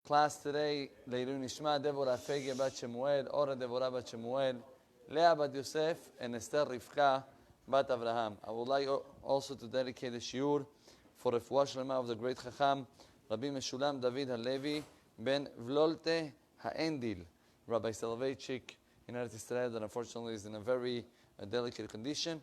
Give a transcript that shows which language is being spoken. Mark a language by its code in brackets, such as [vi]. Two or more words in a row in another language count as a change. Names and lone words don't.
[en] class today, [he] לעילוי נשמת, [en] Devorah Fege Bat Shemuel, Ora Devorah Bat Shemuel, Leah Bat Yosef, and Esther Rivka Bat Avraham. I would like also to dedicate a shiur for [he] רפואה שלמה [en] of the great Chacham, Rabbi Meshulam David Halevi Ben Vlolte Ha'endil, Rabbi Soloveitchik in [he] ארץ ישראל, [en] that unfortunately is in a very delicate condition.